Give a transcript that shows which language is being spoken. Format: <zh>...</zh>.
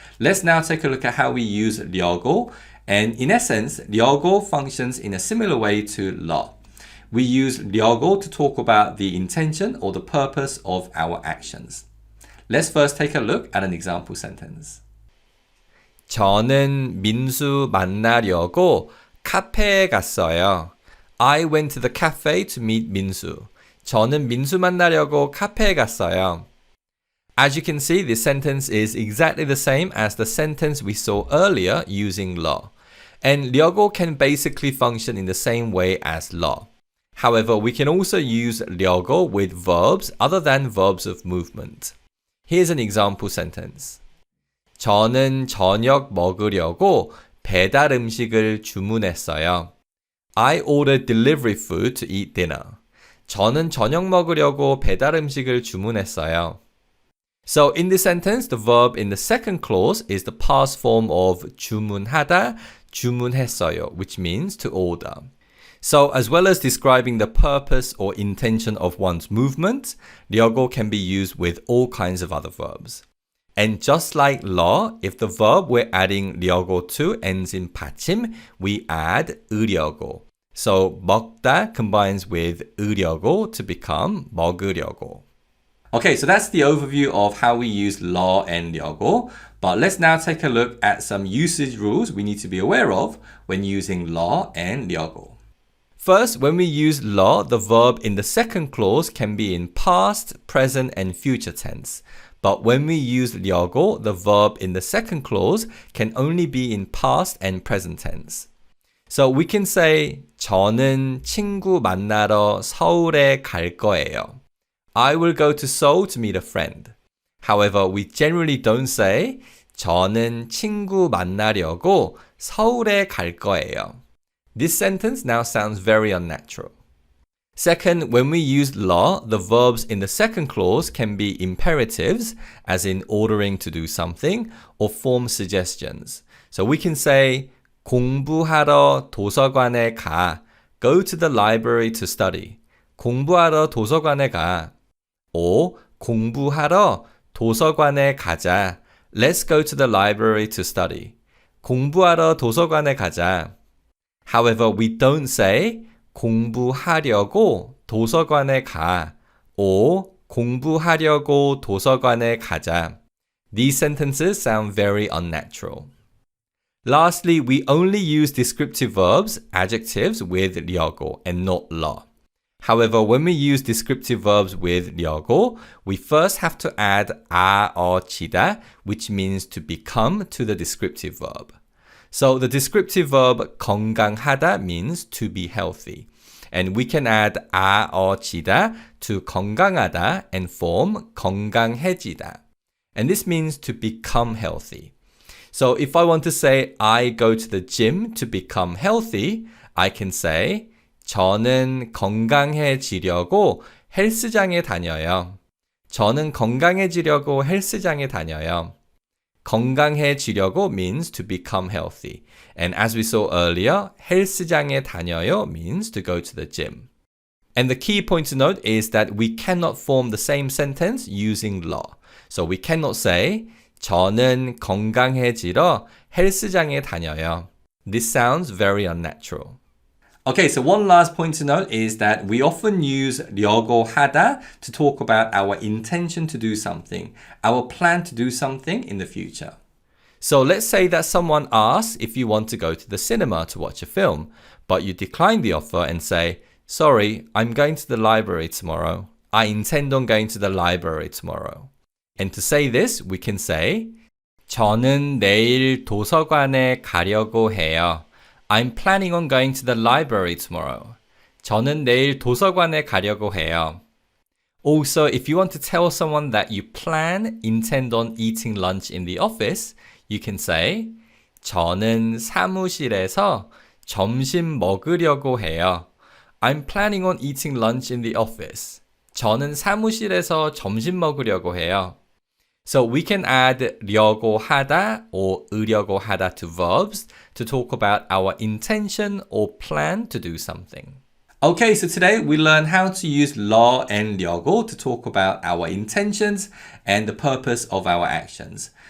<en>Let's now take a look at how we use 려고. And in essence, 려고 functions in a similar way to 러. We use 려고 to talk about the intention or the purpose of our actions. Let's first take a look at an example sentence.</en> <ko>저는 민수 만나려고 카페에 갔어요.</ko> <en>I went to the cafe to meet 민수.</en> <ko>저는 민수 만나려고 카페에 갔어요.</ko> <en>As you can see, this sentence is exactly the same as the sentence we saw earlier using 러. And 려고 can basically function in the same way as 러. However, we can also use 려고 with verbs other than verbs of movement. Here's an example sentence.</en> <ko>저는 저녁 먹으려고 배달 음식을 주문했어요.</ko> <en>I ordered delivery food to eat dinner.</en> <ko>저는 저녁 먹으려고 배달 음식을 주문했어요.</ko> <en>So in this sentence, the verb in the second clause is the past form of 주문하다, 주문했어요, which means to order. So as well as describing the purpose or intention of one's movement, 려고 can be used with all kinds of other verbs. And just like 러, if the verb we're adding 려고 to ends in 받침, we add 으려고. So 먹다 combines with 으려고 to become 먹으려고. Okay, so that's the overview of how we use 러 and 려고. But let's now take a look at some usage rules we need to be aware of when using 러 and 려고. First, when we use 러, the verb in the second clause can be in past, present, and future tense. But when we use 려고, the verb in the second clause can only be in past and present tense. So we can say</en> <ko>저는 친구 만나러 서울에 갈 거예요.</ko> <en>I will go to Seoul to meet a friend. However, we generally don't say</en> <ko>저는 친구 만나려고 서울에 갈 거예요.</ko> <en>This sentence now sounds very unnatural. Second, when we use 러, the verbs in the second clause can be imperatives, as in ordering to do something, or form suggestions. So we can say</en> <ko>공부하러 도서관에 가.</ko> <en>Go to the library to study.</en> <ko>공부하러 도서관에 가. 5. 공부하러 도서관에 가자.</ko> <en>Let's go to the library to study.</en> <ko>공부하러 도서관에 가자.</ko> <en>However, we don't say</en> <ko>공부하려고 도서관에 가. 5. 공부하려고 도서관에 가자.</ko> <en>These sentences sound very unnatural. Lastly, we only use descriptive verbs, adjectives with 려고 and not 러. However, when we use descriptive verbs with 려고, we first have to add 아어치다, which means to become, to the descriptive verb. So the descriptive verb 건강하다 means to be healthy. And we can add 아어치다 to 건강하다 and form 건강해지다. And this means to become healthy. So if I want to say I go to the gym to become healthy, I can say</en> <ko>저는 건강해지려고 헬스장에 다녀요. 저는 건강해지려고 헬스장에 다녀요.</ko> <en>건강해지려고 means to become healthy. And as we saw earlier,</en> <ko>헬스장에 다녀요</ko> <en>means to go to the gym. And the key point to note is that we cannot form the same sentence using 러. So we cannot say</en> <ko>저는 건강해지러 헬스장에 다녀요.</ko> <en>This sounds very unnatural. Okay, so one last point to note is that we often use 려고 하다 to talk about our intention to do something, our plan to do something in the future. So let's say that someone asks if you want to go to the cinema to watch a film, but you decline the offer and say, sorry, I'm going to the library tomorrow. I intend on going to the library tomorrow. And to say this, we can say,</en> <ko>저는 내일 도서관에 가려고 해요.</ko> <en>I'm planning on going to the library tomorrow.</en> <ko>저는 내일 도서관에 가려고 해요.</ko> <en>Also, if you want to tell someone that you intend on eating lunch in the office, you can say,</en> <ko>저는 사무실에서 점심 먹으려고 해요.</ko> <en>I'm planning on eating lunch in the office.</en> <ko>저는 사무실에서 점심 먹으려고 해요.</ko> <en>So we can add 려고 하다 or 으려고 하다 to verbs to talk about our intention or plan to do something. Okay, so today we learned how to use 러 and 려고 to talk about our intentions and the purpose of our actions.</en>